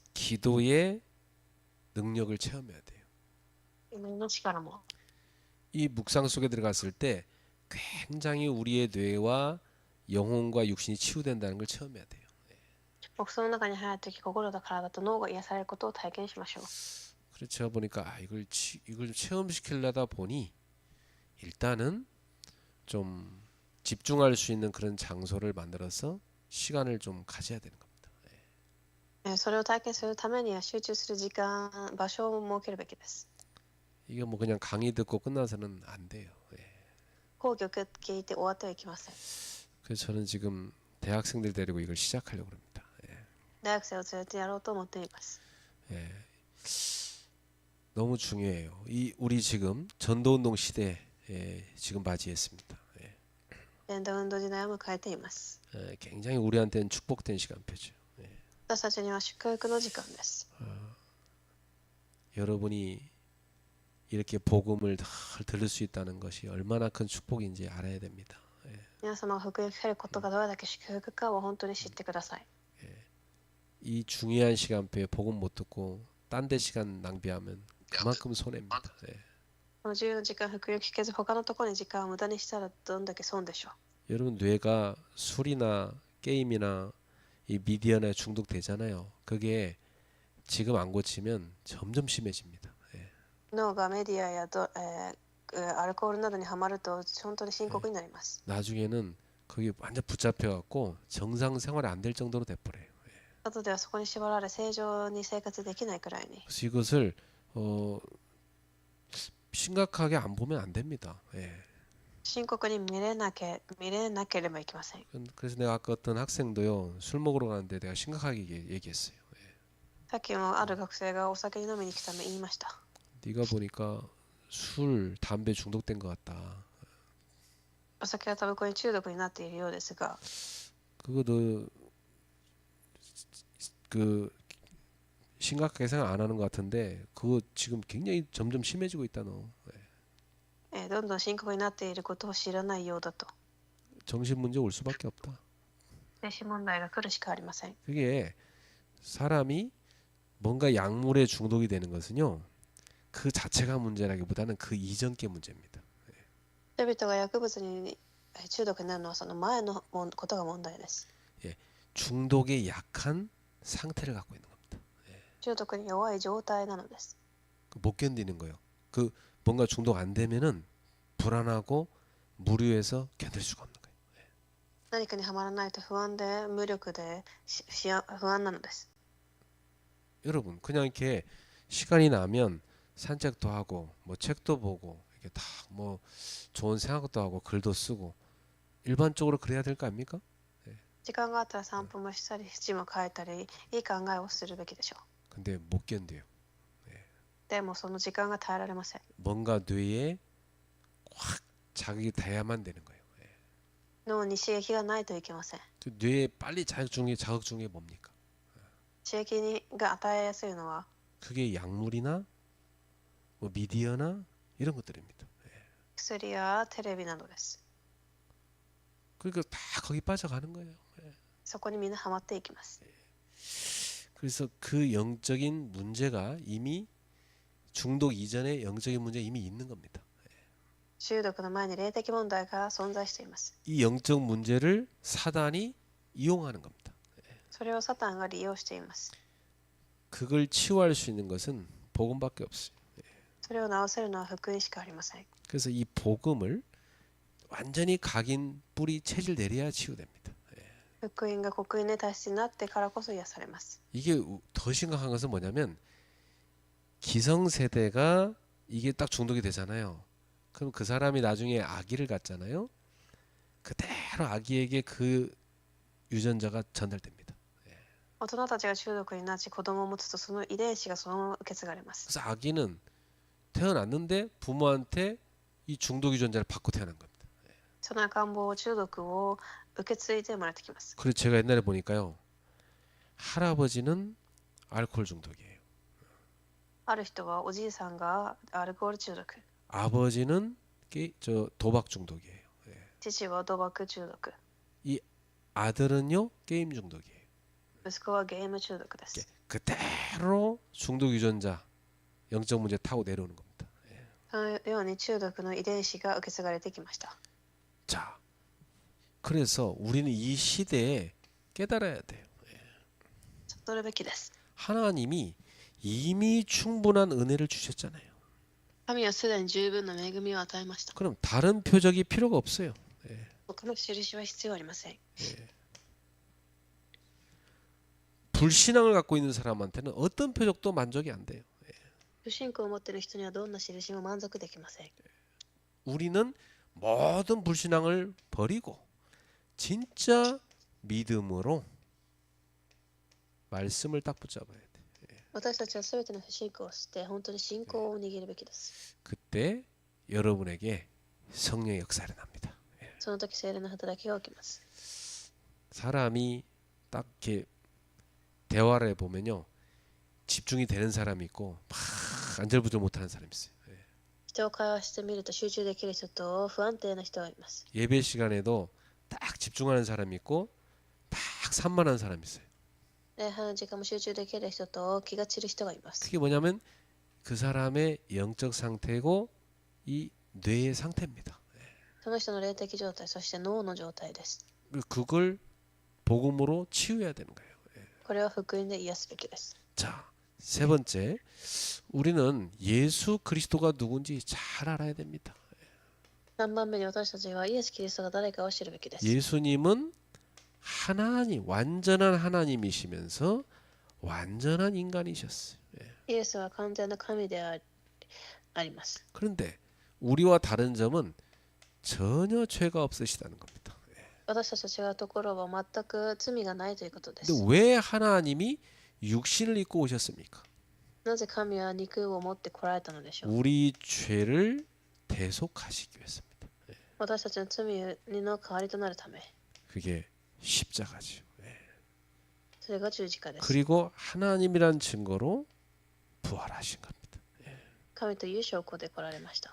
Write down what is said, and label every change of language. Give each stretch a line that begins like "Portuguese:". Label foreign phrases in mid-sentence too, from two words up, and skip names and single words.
Korean: 기도의 능력을 체험해야 돼요.
Japanese: 祈りの力も。
Korean: 이 묵상 속에 들어갔을 때 굉장히 우리의 뇌와 영혼과 육신이 치유된다는 걸 체험해야 돼요.
Japanese: 黙想の中に入るとき、心と体と脳が癒されることを体験しましょう。
Korean: 그래서 제가 보니까 이걸 체험시키려다 보니 일단은 좀 집중할 수 있는 그런 장소를 만들어서 시간을 좀 가져야 되는 겁니다.
Japanese: それを体験するためには集中する時間、場所を設けるべきです。
Korean: 이게 뭐 그냥 강의 듣고 끝나서는 안 돼요.
Japanese: 講義を聞いて終わってはいけません。
Korean: 그래서 저는 지금 대학생들 데리고 이걸 시작하려고 합니다.
Japanese: 大学生を連れてやろうと思っています。
Korean: 너무 중요해요. 우리 지금 전도운동 시대에 지금 맞이했습니다.
Japanese: 伝道運動時代を迎えています。
Korean: 굉장히 우리한테는 축복된 시간표죠.
Japanese: 私たちには祝福の時間です。
Korean: 여러분이 이렇게 복음을 다 들을 수 있다는 것이 얼마나 큰 축복인지 알아야 됩니다.
Japanese: 皆様が福音を聞けることがどれだけ祝福かを本当に知ってください。
Korean: 이 중요한 시간표에 복음 못 듣고 딴 데 시간 낭비하면 그만큼 손해입니다.
Japanese: この重要な時間、福音を聞けず他のところに時間を無駄にしたらどんだけ損でしょう。
Korean: 여러분 뇌가 술이나 게임이나 이 미디어나 중독되잖아요. 그게 지금 안 고치면 점점 심해집니다.
Japanese: 脳がメディアやアルコールなどにはまると本当に深刻になります。
Korean: 나중에는 거기 완전 붙잡혀갖고 정상 생활이 안 될 정도로 돼버려요.
Japanese: 後ではそこに縛られ正常に生活できないくらいに。
Korean: 그래서 이것을 심각하게 안 보면 안 됩니다.
Japanese: 深刻に見れなければいけません。
Korean: 그래서 내가 아까 어떤 학생도요 술 먹으러 가는데 내가 심각하게 얘기했어요.
Japanese: さっきもある学生がお酒に飲みに来たの言いました。
Korean: 네가 보니까 술, 담배 중독된 것 같다.
Japanese: お酒やタバコに中毒になっているようですが、
Korean: 그거 너 그 심각하게 생각 안 하는 것 같은데 그거 지금 굉장히 점점 심해지고 있다 너.
Japanese: どんどん深刻になっていることを知らないようだと。
Korean: 정신 문제 올 수밖에 없다.
Japanese: 精神問題が来るしかありません。
Korean: 그게 사람이 뭔가 약물에 중독이 되는 것은요 그 자체가 문제라기보다는 그 이전 게 문제입니다.
Japanese: 人々が薬物に中毒になるのはその前のことが問題です。
Korean: 중독에 약한 상태를 갖고 있는 겁니다.
Japanese: 中毒に弱い状態なのです。
Korean: 못 견디는 거예요. 그 뭔가 중독 안 되면은 불안하고 무료해서 견딜 수가 없는 거예요.
Japanese: 何かにはまらないと不安で無力で不安なのです。
Korean: 여러분 그냥 이렇게 시간이 나면 산책도 하고 뭐 책도 보고 이렇게 다 뭐 좋은 생각도 하고 글도 쓰고 일반적으로 그래야 될 거 아닙니까?
Japanese: 時間があったら散歩もしたり字も書いたりいい考えをするべきでしょう。
Korean: 근데 못 견뎌요.
Japanese: でもその時間が耐えられません。
Korean: 뭔가 뇌에 확 자극이 돼야만 되는 거예요.
Japanese: 脳に刺激がないといけません。
Korean: 그 뇌에 빨리 자극 중에 뭡니까?
Japanese: 刺激が与えやすいのは
Korean: 그게 약물이나 뭐 미디어나 이런 것들입니다.
Japanese: 薬やテレビなどです。
Korean: 그러니까 다 거기 빠져가는 거예요.
Japanese: そこにみんなハマっていきます。
Korean: 그래서 그 영적인 문제가 이미 중독 이전에 영적인 문제 이미 있는 겁니다.
Japanese: 中毒の前に霊的問題が存在しています。
Korean: 이 영적 문제를 사단이 이용하는 겁니다.
Japanese: それをサタンが利用しています。
Korean: 그걸 치유할 수 있는 것은 복음밖에 없어요.
Japanese: それを治せるのは福音しかありません。
Korean: 그래서 이 복음을 완전히 각인 뿌리 체질 내려야 치유됩니다.
Japanese: 福音が刻印で体質になってからこそ癒されます。
Korean: 이게 더 심각한 것은 뭐냐면 기성세대가 이게 딱 중독이 되잖아요. 그럼 그 사람이 나중에 아기를 갖잖아요. 그대로 아기에게 그 유전자가 전달됩니다.
Japanese: 大人たちが中毒になち子供を持つとその遺伝子がそのまま受け継がれます。
Korean: 그래서 아기는 태어났는데 부모한테 이 중독 유전자를 받고 태어난 겁니다.
Japanese: その赤ん坊中毒を受け継いで生まれてきます。
Korean: 그리고 제가 옛날에 보니까요. 할아버지는 알코올 중독이에요.
Japanese: ある人はおじいさんがアルコール中毒、
Korean: 아버지는 도박 중독이에요.
Japanese: 父は賭博中毒、
Korean: 이 아들은요 게임 중독이에요.
Japanese: 息子はゲーム中毒です。
Korean: 그대로 중독 유전자 영적 문제 타고 내려오는 겁니다.
Japanese: そのように中毒の遺伝子が受け継がれてきました。
Korean: 자, 그래서 우리는 이 시대에 깨달아야 돼요.
Japanese: 悟るべきです。
Korean: 하나님이 이미 충분한 은혜를 주셨잖아요.
Japanese: 神はすでに十分な恵みを与えました。
Korean: 그럼 다른 표적이 필요가 없어요.
Japanese: 他の印は必要ありません。
Korean: 불신앙을 갖고 있는 사람한테는 어떤 표적도 만족이 안 돼요.
Japanese: 不信仰を持っている人にはどんな印も満足できません。
Korean: 우리는 모든 불신앙을 버리고 진짜 믿음으로 말씀을 딱 붙잡아야 돼.
Japanese: 私たちはすべての不信仰を捨て、本当に信仰を握るべきです。
Korean: 그때 여러분에게 성령의 역사가 일어납니다.
Japanese: その時聖霊の働きが起きます。
Korean: 사람이 딱 이렇게 대화를 해보면요. 집중이 되는 사람이 있고 막 안절부절 못하는 사람이 있어요.
Japanese: 人を会話してみると集中できる人と不安定な人がいます。
Korean: 예배 시간에도 딱 집중하는 사람이 있고 딱 산만한 사람이 있어요.
Japanese: 礼拝の時間も集中できる人と気が散る人がいます。
Korean: 그게 뭐냐면 그 사람의 영적 상태고 이 뇌의 상태입니다.
Japanese: その人の霊的状態、そして脳の状態です。
Korean: 그걸 복음으로 치유해야 되는 거예요.
Japanese: これは福音で癒すべきです。
Korean: 자, 세 번째, 우리는 예수 그리스도가 누군지 잘 알아야 됩니다.
Japanese: 3 番目に私たちはイエス・キリストが誰かを知るべきです。
Korean: 예수님은 하나님, 완전한 하나님이시면서 완전한 인간이셨어요.
Japanese: イエスは完全な神であります。
Korean: 그런데 우리와 다른 점은 전혀 죄가 없으시다는 겁니다.
Japanese: 私たちと違うところは全く罪がないということで
Korean: 근데
Japanese: す。
Korean: 왜 하나님이 육신을 입고 오셨습니까?
Japanese: なぜ神は肉を持って来られたのでしょう。
Korean: 우리 죄를 대속하시기 위해서입니다.
Japanese: 私たちの罪の代わりとなるため。
Korean: 그게 십자가죠.
Japanese: それが十字架です。
Korean: 그리고 하나님이란 증거로 부활하신 겁니다.
Japanese: 神という証拠で来られました。